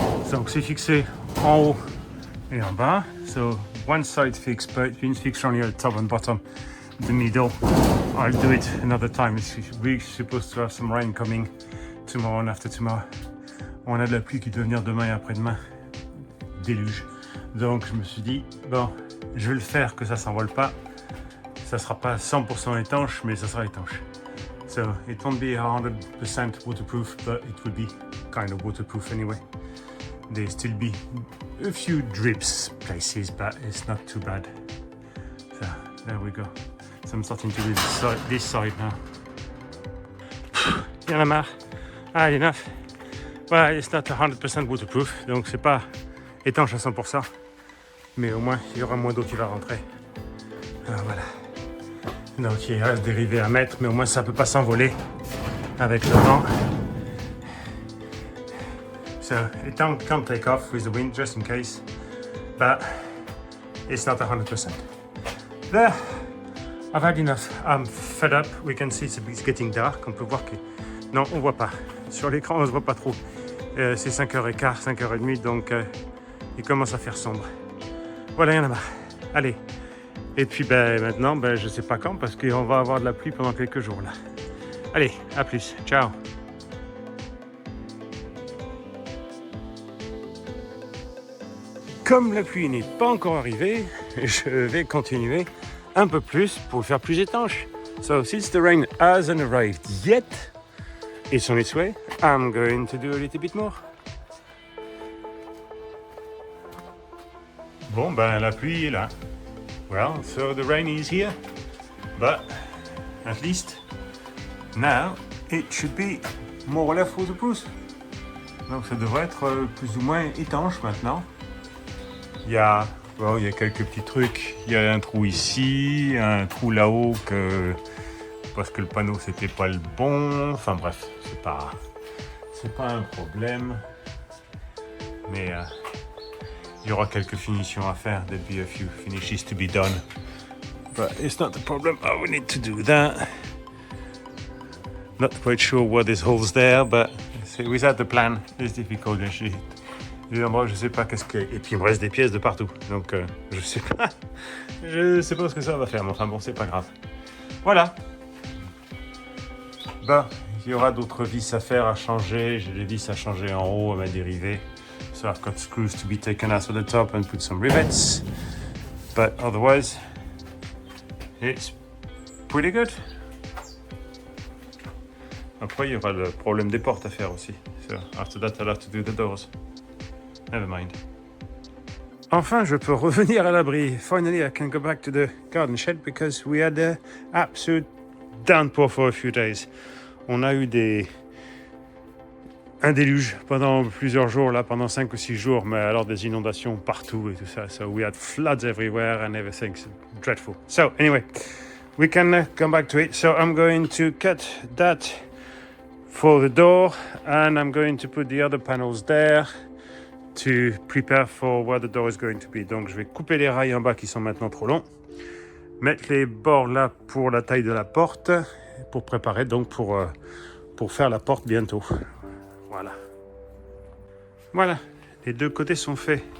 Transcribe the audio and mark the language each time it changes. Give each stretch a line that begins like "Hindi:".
French: Donc c'est fixé en haut et en bas.
English: So one side fixed, but it means fixed only at the top and bottom. The middle, I'll do it another time. We're supposed to have some rain coming tomorrow and after tomorrow.
French: On a de la pluie qui doit venir demain et après-demain. Déluge. Donc je me suis dit, bon, je vais le faire que ça s'envole pas. Ça sera pas 100% étanche, mais ça sera étanche.
English: So it won't be 100% waterproof, but it will be kind of waterproof anyway. There'll still be a few drips places, but it's not too bad. So there we go. So I'm starting to do this side now.
French: Il y en a marre.
English: Ah, enough.
French: Voilà,
English: it's not 100% waterproof,
French: donc c'est pas étanche à 100%. Mais au moins, il y aura moins d'eau qui va rentrer. Alors voilà. Donc il reste des rivets à mettre, mais au moins ça ne peut pas s'envoler avec le vent.
English: So it can't take off with the wind, just in case. But it's not 100%. There. I've had enough. I'm fed up. We can see it's getting dark.
French: On peut voir que... Non, on voit pas. Sur l'écran, on ne se voit pas trop. C'est 5h15, 5h30, donc il commence à faire sombre. Voilà, il y en a marre. Allez. Et puis maintenant, je sais pas quand, parce qu'on va avoir de la pluie pendant quelques jours là. Allez, à plus. Ciao. Comme la pluie n'est pas encore arrivée, je vais continuer un peu plus pour le faire plus étanche.
English: So since the rain hasn't arrived yet, it's on its way, I'm going to do a little bit more.
French: Bon, ben la pluie est là.
English: Well, so the rain is here, but at least now it should be more or less waterproof.
French: Donc ça devrait être plus ou moins étanche maintenant. Il y a quelques petits trucs. Il y a un trou ici, un trou là-haut parce que le panneau c'était pas le bon. Enfin bref, c'est pas un problème. Mais il y aura quelques finitions à faire.
English: There'll be a few finishes to be done. But it's not the problem. Oh, we need to do that. Not quite sure what this hole's there, but without the plan, it's difficult.
French: Les endroits, je sais pas qu'est-ce que. Et puis il me reste des pièces de partout. Donc je sais pas. Je sais pas ce que ça va faire, mais enfin bon, c'est pas grave. Voilà. Ben, il y aura d'autres vis à faire, à changer. J'ai des vis à changer en haut à ma dérivée.
English: So I've got screws to be taken out of the top and put some rivets. But otherwise, it's pretty good.
French: Après, il y aura le problème des portes à faire aussi.
English: So after that, I'll have to do the doors. Never mind.
French: Enfin, je peux revenir à l'abri.
English: Finally, I can go back to the garden shed because we had an absolute downpour for a few days.
French: On a eu un déluge pendant plusieurs jours, là, pendant 5 ou 6 jours, mais alors des inondations partout et tout ça.
English: So we had floods everywhere and everything. It's dreadful. So anyway, we can come back to it. So I'm going to cut that for the door and I'm going to put the other panels there to prepare for where the door is going to be.
French: Donc je vais couper les rails en bas qui sont maintenant trop longs, mettre les bords là pour la taille de la porte, pour préparer donc pour faire la porte bientôt. Voilà, les deux côtés sont faits.